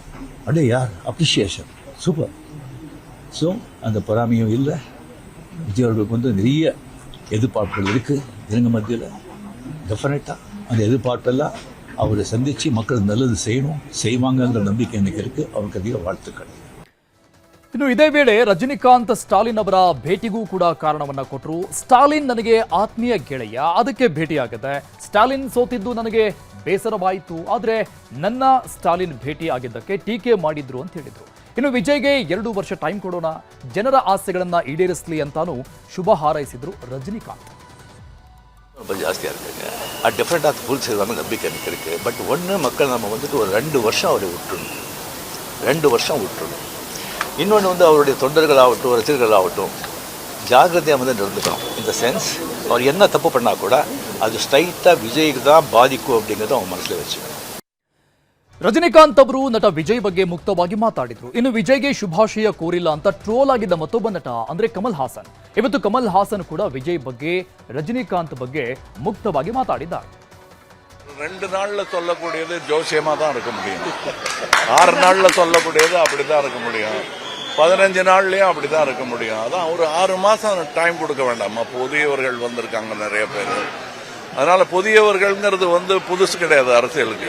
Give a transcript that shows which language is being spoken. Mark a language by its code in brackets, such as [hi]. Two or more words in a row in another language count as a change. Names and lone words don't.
[ta] அப்படியே யார் அப்ரிஷியேஷன், சூப்பர். ஸோ அந்த பொறாமையும் இல்லை. விஜய் அவர்களுக்கு வந்து நிறைய எதிர்பார்ப்புகள் இருக்குது இவங்க மத்தியில். டெஃபினட்டாக அந்த எதிர்பார்ப்பெல்லாம் அவரை சந்தித்து மக்கள் நல்லது செய்வாங்கன்ற நம்பிக்கை எனக்கு இருக்குது. அவருக்கு அதிக வாழ்த்துக்கள். [kn] ಇನ್ನು ಇದೇ ವೇಳೆ ರಜನಿಕಾಂತ್ ಸ್ಟಾಲಿನ್ ಅವರ ಭೇಟಿಗೂ ಕೂಡ ಕಾರಣವನ್ನ ಕೊಟ್ಟರು. ಸ್ಟಾಲಿನ್ ನನಗೆ ಆತ್ಮೀಯ ಗೆಳೆಯ, ಅದಕ್ಕೆ ಭೇಟಿಯಾಗಿದೆ. ಸ್ಟಾಲಿನ್ ಸೋತಿದ್ದು ನನಗೆ ಬೇಸರವಾಯಿತು, ಆದರೆ ನನ್ನ ಸ್ಟಾಲಿನ್ ಭೇಟಿ ಆಗಿದ್ದಕ್ಕೆ ಟೀಕೆ ಮಾಡಿದ್ರು ಅಂತ ಹೇಳಿದ್ರು. ಇನ್ನು ವಿಜಯ್ಗೆ 2 ವರ್ಷ ಟೈಮ್ ಕೊಡೋಣ, ಜನರ ಆಸೆಗಳನ್ನ ಈಡೇರಿಸಲಿ ಅಂತಾನು ಶುಭ ಹಾರೈಸಿದ್ರು ರಜನಿಕಾಂತ್. [ta] ரொம்ப ஜாஸ்தியாக இருக்குங்க. அது டெஃபினட்டாக அது ஃபுல் செய்வாங்க நம்பிக்கை எனக்கு இருக்குது. பட் ஒன்று மக்கள் நம்ம வந்துட்டு ஒரு 2 வருஷம் அவரை விட்டுருணும், 2 வருஷம் விட்டுருணும். இன்னொன்று வந்து அவருடைய தொண்டர்களாகட்டும் ரசிகர்களாகட்டும் ஜாகிரதையாக வந்து நடந்துக்கணும். இந்த சென்ஸ் அவர் என்ன தப்பு பண்ணால் கூட அது ஸ்ட்ரைட்டாக விஜய்க்கு தான் பாதிக்கும் அப்படிங்கிறத அவங்க மனசில் வச்சுக்கணும். [kn] ರಜನಿಕಾಂತ್ ಅವರು ನಟ ವಿಜಯ್ ಬಗ್ಗೆ ಮುಕ್ತವಾಗಿ ಮಾತಾಡಿದ್ರು. ಇನ್ನು ವಿಜಯ್ಗೆ ಶುಭಾಶಯ ಕೋರಿಲ್ಲ ಅಂತ ಟ್ರೋಲ್ ಆಗಿದ್ದ ಮತ್ತೊಬ್ಬ ನಟ ಅಂದ್ರೆ ಕಮಲ್ ಹಾಸನ್. ಇವತ್ತು ಕಮಲ್ ಹಾಸನ್ ಕೂಡ ವಿಜಯ್ ಬಗ್ಗೆ ರಜನಿಕಾಂತ್ ಬಗ್ಗೆ ಮುಕ್ತವಾಗಿ ಮಾತಾಡಿದ್ದಾರೆ. [ta] 2 நாள்ல சொல்லக்கூடியது ஜோசியமா தான் இருக்க முடியும், 6 நாள்ல சொல்லக்கூடியது அப்படிதான் இருக்க முடியும், 15 நாள்லயும் அப்படிதான் இருக்க முடியும். அதான் ஒரு 6 மாசம் டைம் கொடுக்க வேண்டாமா? புதியவர்கள் வந்திருக்காங்க நிறைய பேர். அதனால புதியவர்கள்ங்கிறது வந்து புதுசு கிடையாது அரசியலுக்கு.